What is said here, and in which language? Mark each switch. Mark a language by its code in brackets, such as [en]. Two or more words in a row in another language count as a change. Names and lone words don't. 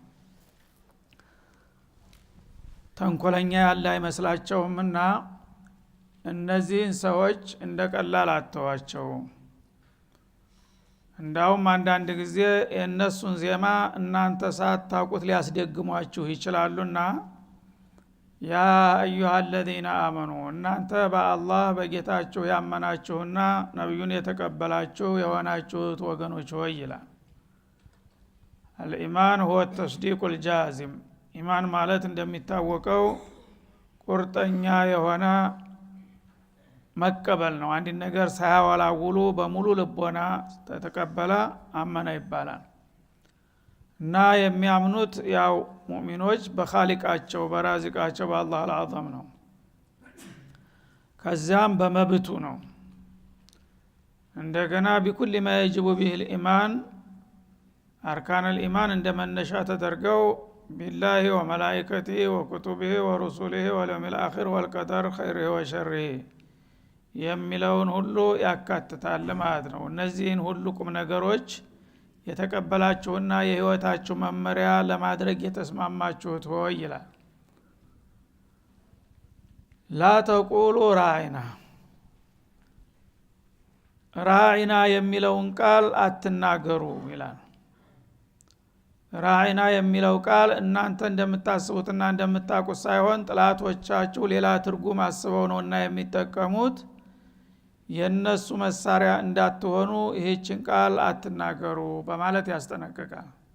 [am] ተንኮለኛ ያለ አይመስላቸውምና እነዚህን ሰዎች እንደቀላል አተዋቸው። እንዳውም አንዳንድ ጊዜ የእነሱን ዜማ እናንተ ሳታውቁት ሊያስደግሟችሁ ይችላሉና [ar] يا أيها الذين آمنوا [am] እናንተ በአላህ በጌታችሁ ያመናችሁና ነብዩን የተቀበላችሁ የሆናችሁት ወገኖች ሆይ ይላል። [ar] الإيمان هو التصديق الجازم። [am] ኢማን ማለት እንደሚታወቀው ቁርጠኛ የሆነ መቀበል ነው። አንድ ነገር ሳያወላውሉ በሙሉ ልቦና ተቀበለ አመነ ይባላል። እና የሚያምኑት ያው ሙእሚኖች በኻሊቃቸው በራዚቃቸው በአላህ አልዓዘም ነው። ከዛም በመብቱ ነው። እንደገና [ar] بكل ما يجب به الإيمان أركان [am] الإيمان እንደመነሻ ተደርገው [ar] بالله وملائكته وكتبه ورسله واليوم الآخر والقدر خيره وشره [am] የሚለውን ሁሉ ያካትታል ማለት ነው። እነዚህን ሁሉ ቁም ነገሮች የተቀበላችሁና የህይወታችሁ መመሪያ ለማድረግ የተስማማችሁት ሆይ ይላል። [ar] لا تقولوا [am] ራዒና የሚለውን ቃል አትናገሩ ይላል። ራዒና የሚለው ቃል እናንተ እንደምታስቡትና እንደምታውቁት ሳይሆን ጥላቶቻችሁ ሌላ ትርጉም አስበው ነውና የሚጠቀሙት የነሱ መሳሪያ እንዳትሆኑ ይህችን ቃል አትናገሩ በማለት ያስጠነቅቃል።